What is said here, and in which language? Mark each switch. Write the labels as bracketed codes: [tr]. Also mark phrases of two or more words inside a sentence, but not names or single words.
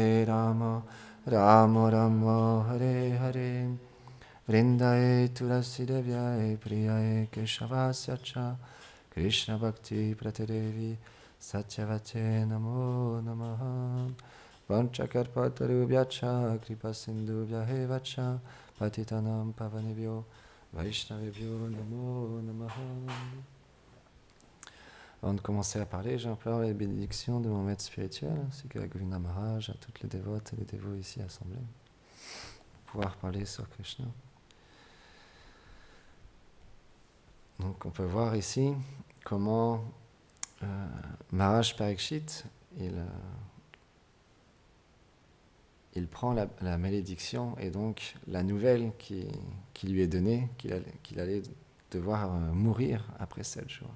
[sa] राम राम हरे हरे वृन्दायै तुलसी देव्यै प्रियायै केशवस्य च कृष्ण भक्ति प्रदेदेवि सत्यवत्यै नमो नमः वाञ्छाकल्पतरुभ्यश्च कृपा सिन्धुभ्यएवच पतितानां पावनेभ्यो वैष्णवेभ्यो नमो नमः [fr] Avant de commencer à parler, j'implore les bénédictions de mon maître spirituel, ainsi que à Govinda Maharaj, à toutes les dévotes et les dévots ici assemblés, pour pouvoir parler sur Krishna. Donc on peut voir ici comment Maharaj Parikshit, il prend la malédiction et donc la nouvelle qui lui est donnée, qu'il allait devoir mourir après 7 jours.